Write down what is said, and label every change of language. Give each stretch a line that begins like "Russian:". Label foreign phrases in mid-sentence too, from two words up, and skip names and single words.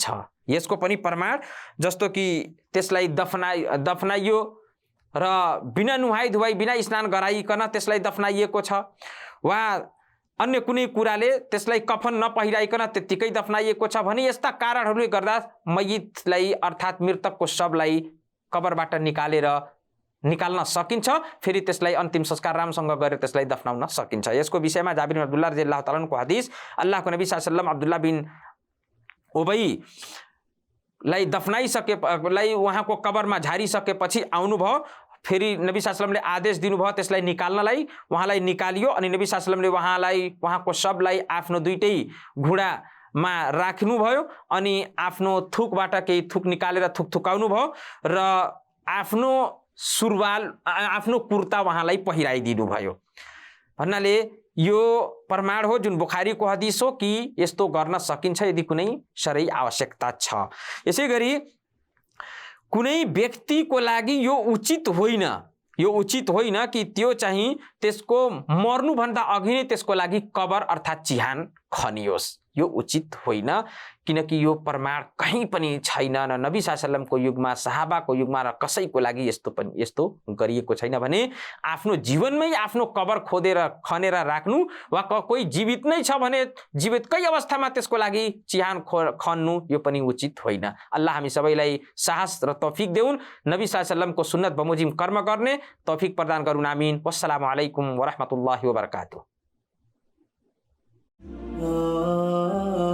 Nepali: यसको पनि प्रमाण जस्तो कि त्यसलाई दफनाइयो र बिना नुहाई धुवाई बिना स्नान गराइकन त्यसलाई दफनाइएको छ वा अन्य कुनै कुराले त्यसलाई कफन नपहिराइकन त्यतिकै दफनाइएको छ भने यस्ता कारणहरूले गर्दा मय्यतलाई अर्थात् मृतकको शवलाई कबरबाट निकाल्न सकिन्छ। फेरि त्यसलाई अन्तिम संस्कार राम्रोसँग गरेर त्यसलाई दफनाउन सकिन्छ। यसको विषयमा जाबिर बिन अब्दुल्लाह
Arabic: رضي الله تعالى عنه
Nepali: हदिस अल्लाहको नबी
Arabic: صلى الله عليه وسلم
Nepali: अब्दुल्लाह बिन उबैलाई दफनाइसकेलाई उहाँको कबरमा झारिसकेपछि आउनुभयो। फेरि नबी
Arabic: صلى الله عليه وسلم
Nepali: आदेश दिनुभयो त्यसलाई निकाल्नलाई। उहाँलाई निकालियो अनि नबी
Arabic: صلى الله عليه وسلم
Nepali: उहाँको शवलाई आफ्नो दुईटै घुँडामा राख्नुभयो अनि आफ्नो थुकबाट केही थुक निकालेर थुकाउनु भयो र आफ्नो सुरवाल आफ्नो कुर्ता उहाँलाई पहिराइदिनु भयो। भन्नाले यो प्रमाण हो जुन बुखारीको हदिस हो कि यस्तो गर्न सकिन्छ यदि कुनै शरई आवश्यकता छ। यसै गरी कुनै व्यक्तिको लागि यो उचित होइन कि त्यो चाहिँ त्यसको मर्नुभन्दा अघि नै त्यसको लागि कबर अर्थात् चिहान खनियोस्। यो उचित होइन किनकि यो प्रमाण कहीँ पनि छैन। न नबी
Arabic: صلى الله عليه وسلم
Nepali: युगमा सहाबाको युगमा र कसैको लागि यस्तो गरिएको छैन भने आफ्नो जीवनमै आफ्नो कबर खोदेर खनेर राख्नु वा कोही जीवित नै छ भने जीवितकै अवस्थामा त्यसको लागि चिहान खन्नु यो पनि उचित होइन। अल्लाह हामी सबैलाई साहस र तौफिक देउन्। नबी
Arabic: صلى الله عليه وسلم
Nepali: सुन्नत बमोजिम कर्म गर्ने तौफिक प्रदान गरून्। आमीन।
Arabic: والسلام عليكم ورحمة الله وبركاته.